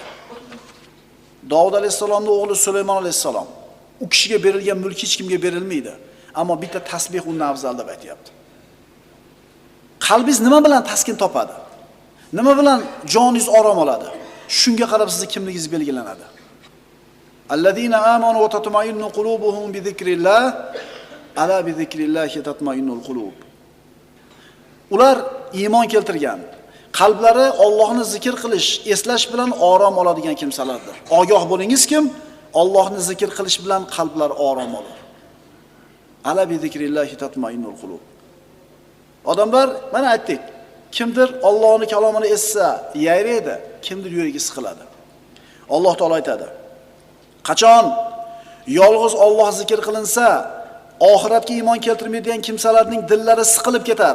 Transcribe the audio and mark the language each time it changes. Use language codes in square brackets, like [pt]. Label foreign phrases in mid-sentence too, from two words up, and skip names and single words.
[uz] Davud alayhisalomning o'g'li Sulaymon alayhisalom, u kishiga berilgan mulk hech kimga berilmaydi, ammo bitta tasbih undan afzal deb aytayapti. Qalbingiz nima bilan taskin topadi? Nima bilan joningiz orom oladi? Shunga qarab sizning kimligingiz belgilanadi. [ar] الذين آمنوا وتطمئن قلوبهم بذكر الله ألا بذكر الله تطمئن القلوب. [uz] Ular iymon keltirgan, Qalblari Allohni zikr qilish, eslash bilan orom oladigan kimsalardir. Ogoh bo'lingiz kim? Allohni zikr qilish bilan qalblar orom olur. [ar] ألا بذكر الله تطمئن القلوب. [uz] Odamlar, mana aytdik, kimdir Allohning kalomini eshitsa, yayraydi, kimdir yuragi siqiladi. Alloh taolo aytadi: qachon yolg'iz Alloh zikr qilinsa, oxiratga iymon keltirmaydigan kimsalarning dillari siqilib ketar.